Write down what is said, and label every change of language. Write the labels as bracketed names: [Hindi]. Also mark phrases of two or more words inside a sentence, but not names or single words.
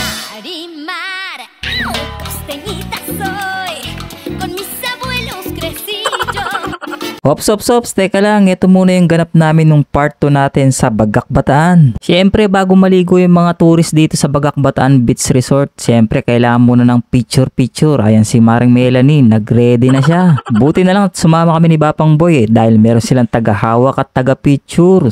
[Spanish] Marimar, costeñita soy, con mis abuelos crecí yo. Hops, [Filipino] teka lang, ito muna yung ganap namin nung part 2 natin sa Bagak Bataan. Siyempre, bago maligo yung mga tourist dito sa Bagak Bataan Beach Resort, siyempre, kailangan muna ng picture. Ayan si Maring Melanie, nag-ready na siya. Buti na lang at sumama kami ni Bapang Boy dahil meron silang taga-hawak at taga-picture.